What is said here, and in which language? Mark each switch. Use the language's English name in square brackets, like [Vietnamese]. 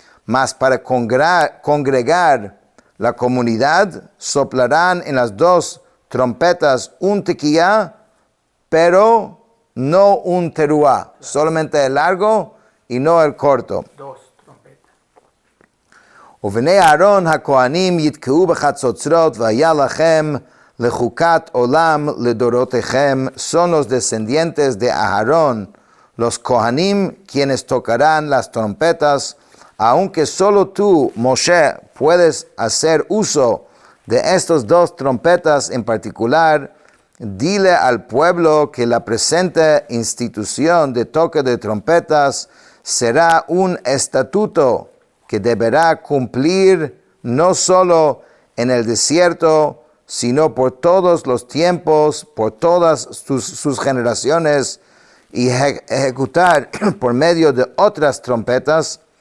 [Spanish] Mas para congregar la comunidad soplarán en las 2 trompetas un tequía, pero no un teruah, solamente el largo y no el corto. 2 trompetas. [Hebrew] ובני אהרון הכהנים יתקעו בחצוצרות והיה לכם לחוקת עולם לדורותיכם. [Spanish] Son los descendientes de Aarón, los Kohanim, quienes tocarán las trompetas, aunque solo tú, Moshe, puedes hacer uso de estas 2 trompetas en particular. Dile al pueblo que la presente institución de toque de trompetas será un estatuto que deberá cumplir no solo en el desierto, sino por todos los tiempos, por todas sus generaciones, y ejecutar por medio de otras trompetas.